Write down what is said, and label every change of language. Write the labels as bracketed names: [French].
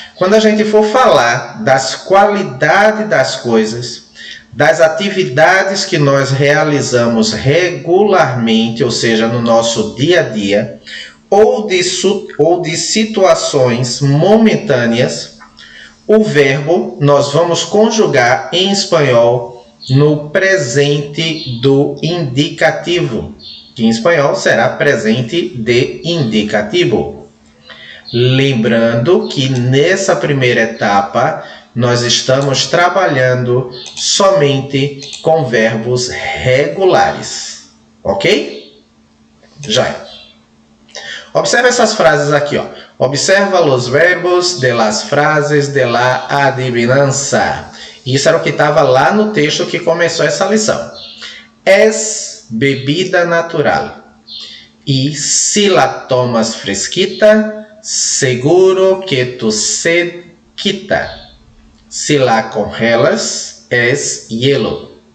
[Portuguese] Quando a gente for falar das qualidades das coisas, das atividades que nós realizamos regularmente, ou seja, no nosso dia a dia, ou de situações momentâneas, o verbo nós vamos conjugar em espanhol no presente do indicativo, que em espanhol será presente de indicativo. Lembrando que nessa primeira etapa nós estamos trabalhando somente com verbos regulares, ok? Já. Observe essas frases aqui, ó. [Spanish] Observa los verbos de las frases de la adivinanza. [Portuguese] Isso era o que estava lá no texto que começou essa lição. [Spanish] Es bebida natural. Y si la tomas fresquita, seguro que tu sed quita. Si la congelas, es hielo.